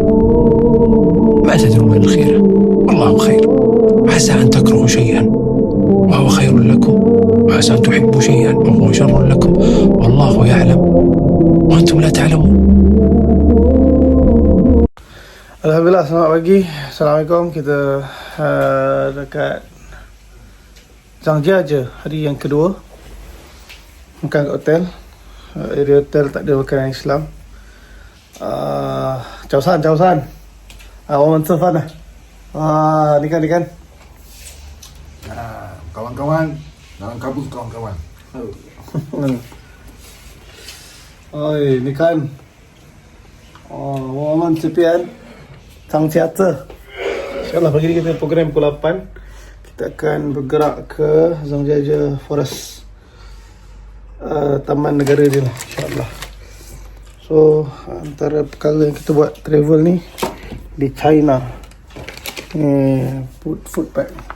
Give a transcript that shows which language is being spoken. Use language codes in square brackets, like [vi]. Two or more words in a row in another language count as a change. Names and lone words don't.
[ar] ما تدرون من الخير، والله خير. عسى أن تكرهوا شيئا وهو خير لكم، وعسى أن تحبوا شيئا وهو شر لكم، والله يعلم وأنتم لا تعلمون. [ms] Alhamdulillah, selamat pagi. Assalamualaikum. Kita dekat Zhangjiajie hari yang kedua. Makan kat hotel. Area hotel tak ada makanan Islam. [vi] Chào san. [zh] 我们吃饭了。你看。 [ms] Kawan-kawan, dalam kabut kawan-kawan. Oi, [zh] 你看。我们这边 Zhangjiajie. [ms] InsyaAllah pagi ni kita program pukul 8. Kita akan bergerak ke Zhangjiajie Forest, Taman Negara dia lah, insyaAllah. So antara perkara yang kita buat travel ni di China, [en] food pack.